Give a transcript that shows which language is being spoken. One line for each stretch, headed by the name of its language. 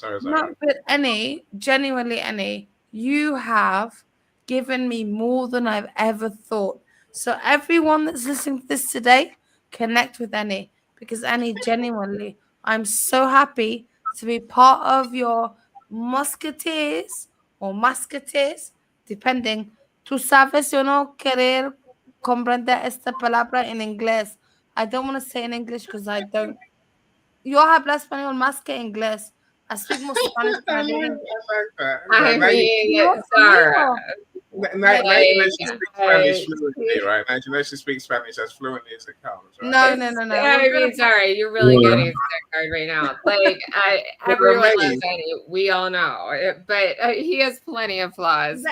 English: No, but Annie, genuinely, Annie, you have given me more than I've ever thought. So everyone that's listening to this today, connect with Annie, because Annie, genuinely, I'm so happy to be part of your musketeers or musketeers, depending.
Spanish: Tú sabes, yo no querer comprender esta palabra en inglés.
English: I don't want to say in English because I don't.
Spanish: Yo hablo español más que inglés.
English: I speak more Spanish than I do English. I mean, Zara. Now she speaks Spanish fluently, right? Now she speaks Spanish as fluently as it comes, right? No. I mean, sorry, you're really getting sick card right now. Like, everyone loves Annie. We all know, but he has plenty of flaws.